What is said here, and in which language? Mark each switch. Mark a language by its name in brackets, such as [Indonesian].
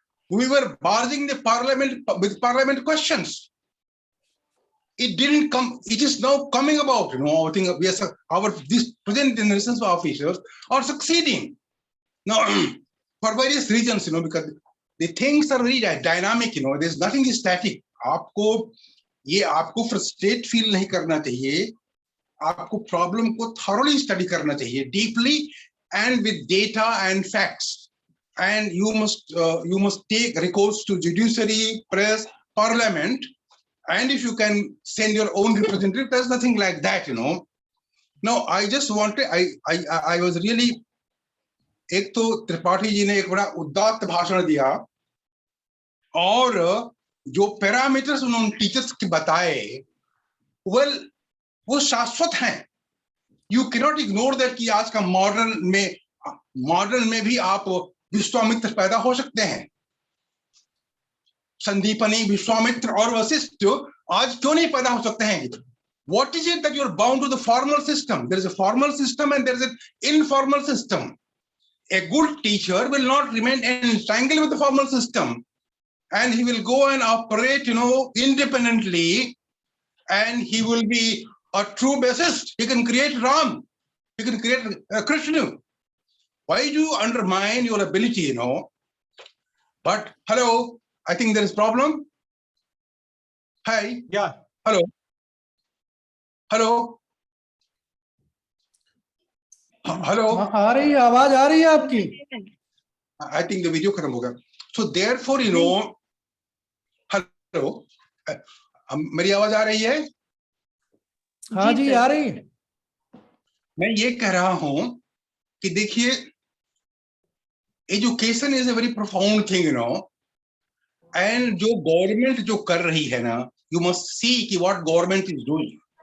[English] We were barging the Parliament with Parliament questions. It didn't come. It is now coming about. I think this present generations of officers are succeeding now for various reasons. Because the things are very dynamic. There's nothing static. [Hindi] आपको frustrate feel नहीं करना चाहिए. आपको problem को thoroughly study करना चाहिए, [English] deeply and with data and facts. And you must take recourse to judiciary, press, Parliament. And if you can send your own representative, there's nothing like that, Now, I just wanted, I was really, [Hindi] एक तो त्रिपाठी जी ने एक बड़ा उदात्त भाषण दिया और जो पैरामीटर्स उन्होंने टीचर्स के बताए, वो शाश्वत हैं. [English] You cannot ignore that [Hindi] कि आज का मॉडर्न में भी आप विश्वामित्र पैदा हो सकते हैं. संदीपनी, विश्वामित्र और वशिष्ठ आज क्यों नहीं पैदा हो सकते हैं? [English] What is it that you are bound to the formal system? There is a formal system and there is an informal system. A good teacher will not remain entangled with the formal system, and he will go and operate, independently, and he will be a true bassist. He can create Ram. He can create Krishna. Why do you undermine your ability, But hello. I think there is problem. Hi. Yeah. Hello. Hello. Hello. [Hindi] आ रही है, आवाज आ रही है आपकी? [English] I think the video [Hindi] खत्म हो गया. [English] So therefore, hello. [Hindi] मेरी आवाज आ रही है? हाँ जी, आ रही है. मैं ये कह रहा हूं कि देखिए, [English] education is a very profound thing, And [Hindi] जो government जो कर रही है ना, [English] you must see [Hindi] कि [English] what government is doing.